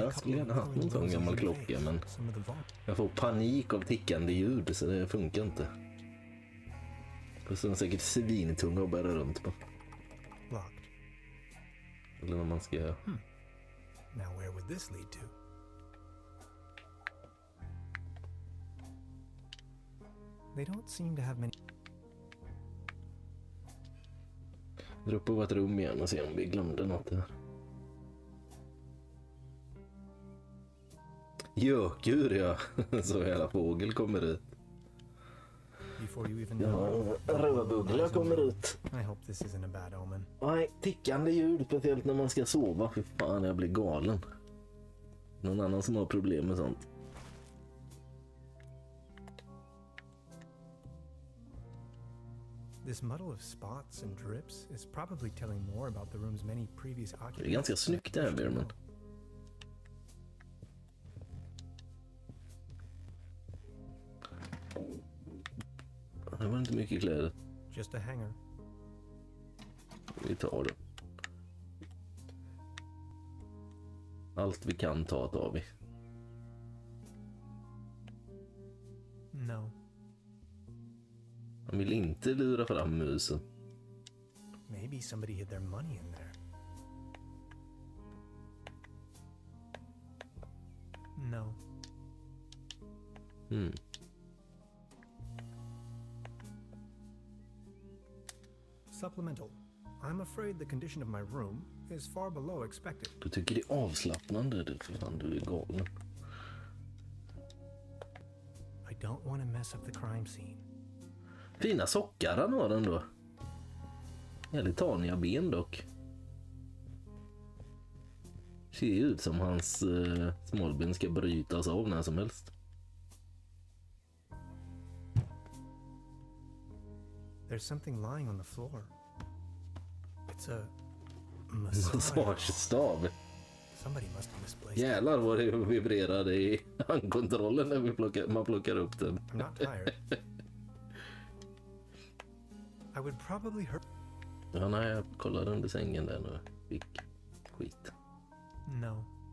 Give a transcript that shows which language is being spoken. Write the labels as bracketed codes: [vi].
[sv] Jag skulle gärna haft någon sån gammal klocka, men jag får panik av tickande ljud så det funkar inte. Och så är den säkert svintunga att bära runt på. [en] Locked. [sv] Eller när man ska... [en] Now where would this lead to? They don't seem to have many... [sv] Dra upp på vårt rum igen och se om vi glömde något här. Gökur, ja. Så hela fågel kommer ut. [en] Before you even [sv] Ja, rövarbuggla kommer ut. [en] I hope this isn't a bad omen. [sv] Nej, tickande ljud, speciellt när man ska sova. Fy fan, jag blir galen. Någon annan som har problem med sånt? [en] This muddle of spots and drips is probably telling more about the room's many previous occupants. [sv] Det är ganska snyggt det här, Behrman. Det var inte mycket kläder. [en] Just a hanger. [sv] Vi tar det. Allt vi kan tar vi. [en] No. [sv] Han vill inte lura fram musen. [en] Maybe somebody hid their money in there. No. Supplemental. I'm afraid the condition of my room is far below expected. [sv] Du tycker det är avslappnande, du, för fan, du är galen. [en] I don't want to mess up the crime scene. [sv] Fina sockar han har ändå. Jävligt taniga ben dock. Ser ju ut som hans smalben ska brytas av när som helst. [en] There's something lying on the floor. It's a [sv] Massagestav. [en] Somebody must have misplaced it. [sv] Jävlar vad det vibrerade i handkontrollen när man plockar upp den. [en] I'm not tired. I would probably hurt. [sv] Ja, nej, jag kollade under sängen där nu. Fick skit. [en] No.